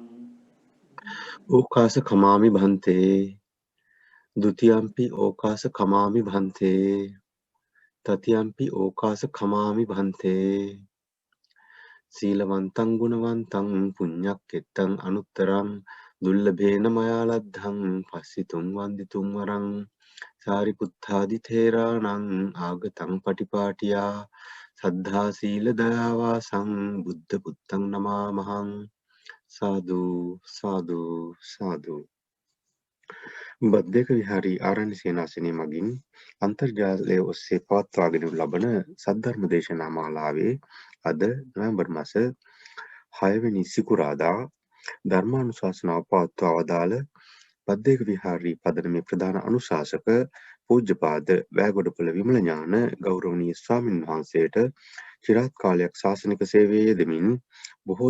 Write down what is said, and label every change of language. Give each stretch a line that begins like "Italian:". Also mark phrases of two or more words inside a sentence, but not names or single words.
Pali: ඕකාස කමාමි භන්තේ ဒ ුතියම්පි ඕකාස කමාමි භන්තේ තතියම්පි ඕකාස කමාමි භන්තේ සීලවන්තං ගුණවන්තං පුඤ්ඤක්කෙත්තං අනුත්තරං දුල්ලභේන මයා ලද්ධං පස්සිතුං වන්දිතුං වරං සාරිපුත්තාදි තේරාණං ආගතං පටිපාටියා සද්ධා සීල දයාවාසං බුද්ධ පුත්තං නමාමහං සාදු සාදු සාදු
Sinhala: බද්දේක විහාරී ආරණ්‍ය සේනාසනය මගින් අන්තර්ජාලය ඔස්සේ පවත්වාගෙන ලබන සද්ධර්ම දේශනා මාලාවේ අද නොවැම්බර් මාස 6 වෙනි සිකුරාදා ධර්මානුශාසනාව පවත්වා වදාළ බද්දේක විහාරී පදනමේ ප්‍රධාන අනුශාසක පූජ්‍යපාද වැෑගොඩපොළ විමල ඥාන ගෞරවනීය ස්වාමින් වහන්සේට චිරාත් කාලයක් ශාසනික සේවයේ යෙදමින් බොහෝ